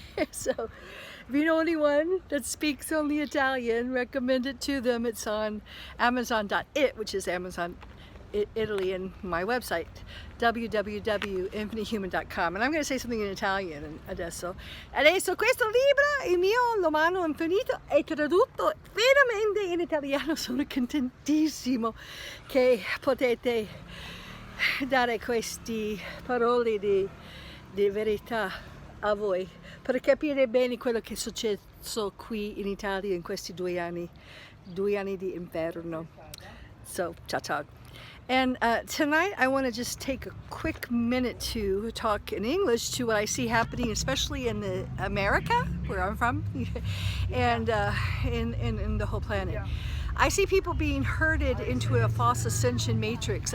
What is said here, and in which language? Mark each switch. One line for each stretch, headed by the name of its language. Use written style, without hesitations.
English: So if you know anyone that speaks only Italian, recommend it to them. It's on Amazon.it, which is Amazon Italy, and my website www.infinitehuman.com. And I'm going to say something in Italian
Italian: adesso. Adesso questo libro, il mio L'umano infinito, è tradotto veramente in italiano. Sono contentissimo che potete dare queste parole di verità a voi per capire bene quello che è successo qui in Italia in questi 2 anni di inverno.
English: So,
Italian: ciao ciao.
English: And tonight I want to just take a quick minute to talk in English to what I see happening, especially in America, where I'm from, and in the whole planet. I see people being herded into a false ascension matrix.